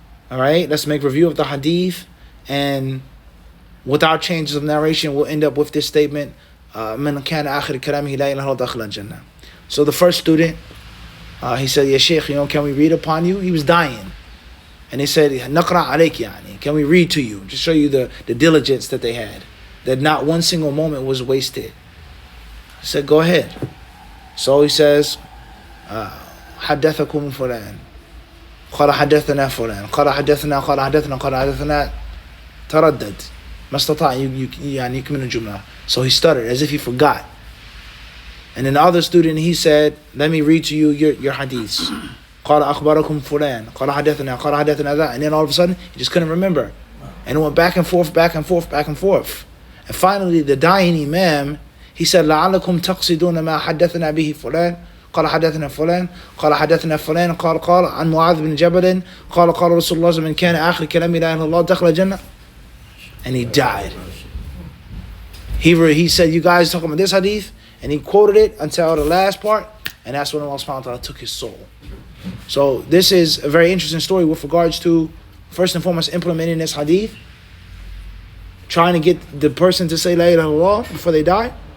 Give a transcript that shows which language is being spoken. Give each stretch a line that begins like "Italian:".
English: All right, let's make review of the hadith, and without changes of narration, we'll end up with this statement,
Arabic: Man kana akhir kalamihi la ilaha illallah dakhla al-jannah.
English: So the first student, he said, Ya Shaykh, can we read upon you? He was dying. And he said,
Arabic: Naqra alayk yani.
English: Can we read to you? To show you the diligence that they had. That not one single moment was wasted. He said, go ahead. So he says,
Arabic: حدثكم فلان قال حدثنا فلان قال حدثنا قال حدثنا قال حدثنا تردد ما استطاع يعني يكمل الجملة.
English: So he stuttered as if he forgot. And then the other student, he said, let me read to you your hadiths.
Arabic: قال أخبركم فلان قال حدثنا
English: قال حدثنا that. And then all of a sudden, he just couldn't remember. And it went back and forth. And finally, the dying Imam, he said,
Arabic: لعلكم تقصدون ما حدثنا به فلان قال حدثنا فلان قال حدثنا فلان قال عن معاذ بن جبل قال رسول الله من كان آخر كلام لا إله إلا الله دخل الجنة.
English: And he died. He said, you guys talking about this hadith? And he quoted it until the last part, and that's when Allah subhanahu wa ta'ala took his soul. So this is a very interesting story with regards to, first and foremost, implementing this hadith, trying to get the person to say La ilaha illallah before they die,